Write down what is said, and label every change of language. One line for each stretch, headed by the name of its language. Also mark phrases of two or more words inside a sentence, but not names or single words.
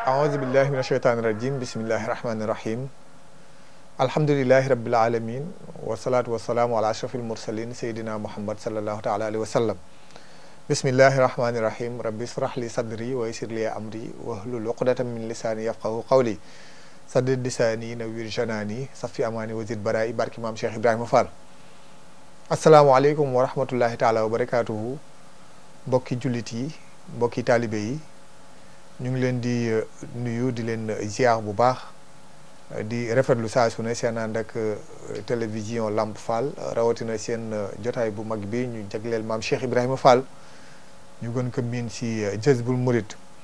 Arabic: أعوذ بالله من الشيطان الرجيم بسم الله الرحمن الرحيم الحمد لله رب العالمين والصلاة والسلام على أشرف المرسلين سيدنا محمد صلى الله تعالى عليه وسلم بسم الله الرحمن الرحيم ربي اشرح لي صدري ويسر لي أمري واحلل عقدة من لساني يفقهوا قولي سدد لساني نوّر جناني صفي أماني وزد برائي بارك إمام شيخ إبراهيم فال السلام عليكم ورحمة الله تعالى وبركاته
Wolof: mbokki jullit yi mbokki taalibe yi ñu ngi leen di nuyu di leen ziar bu baax di rafetlu saa su ne seen ànd ak télévision Lamp Fall rawatina seen jotaay bu mag bi ñu jagleel maam Cheikh Ibrahima Fall ñu gën ko miin si Jazbul Murid